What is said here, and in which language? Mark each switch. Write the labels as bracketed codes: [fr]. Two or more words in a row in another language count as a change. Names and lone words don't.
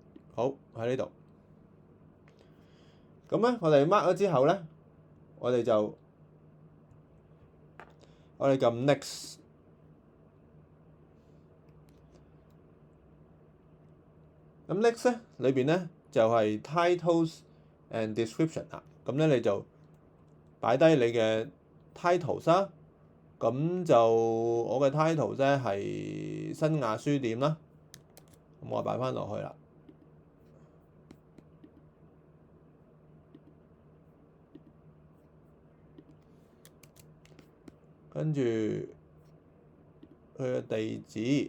[yue] 好喺呢度。咁咧，我哋 mark 咗之後咧，我哋撳 next。咁 next 咧裏邊咧就係 [en] titles and description [yue] 啦。咁咧你就擺低你嘅 titles 啦。咁就我嘅 titles 咧係新亞書店啦。咁我擺翻落去啦。跟住佢嘅地址。